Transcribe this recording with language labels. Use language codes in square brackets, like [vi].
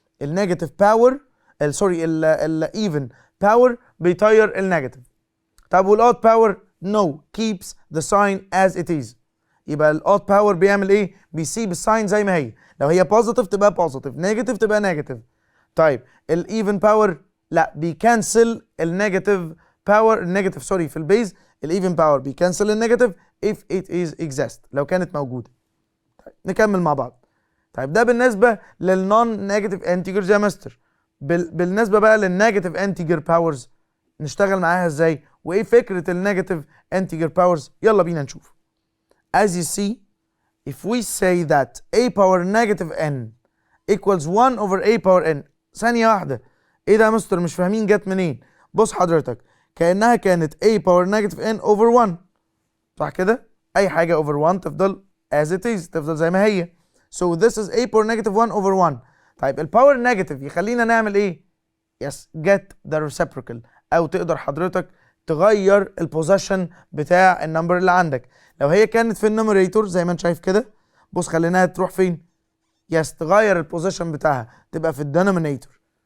[ar] النيجاتيف باور سوري الايفن باور بيطير النيجاتيف. طب والاود باور [en] no keeps the sign as it is. [ar] يبقى الاود باور بيعمل ايه؟ بيسيب الساين زي ما هي. لو هي بوزيتيف تبقى بوزيتيف، نيجاتيف تبقى نيجاتيف. طيب الايفن باور لا بيكنسل النيجاتيف باور النيجاتيف سوري في البيز الايفن باور بيكنسل النيجاتيف [en] if it is exist [ar] لو كانت موجوده. طيب نكمل مع بعض. طيب ده بالنسبه للنون نيجاتيف انتجرز يا مستر. بالنسبه بقى للنيجاتيف انتجر باورز نشتغل معاها ازاي؟ وايه فكره النيجاتيف انتجر باورز؟ يلا بينا نشوف. [en] As you see if we say that a power negative n equals 1 over a power n. [ar] ثانيه واحده ايه ده يا مستر مش فاهمين جت منين؟ بص حضرتك كانها كانت a power negative n over 1 صح كده؟ اي حاجه over 1 تفضل [en] as it is [ar] تفضل زي ما هي. [en] So this is a power negative 1 over 1. [ar] طيب الباور نيجاتيف يخلينا نعمل ايه؟ [en] yes get the reciprocal [ar] او تقدر حضرتك تغير البوزيشن بتاع النمبر اللي عندك. لو هي كانت في النوميريتور زي ما انت شايف كده بص خليناها تروح فين؟ يس تغير البوزيشن بتاعها تبقى في الدينومينيتور.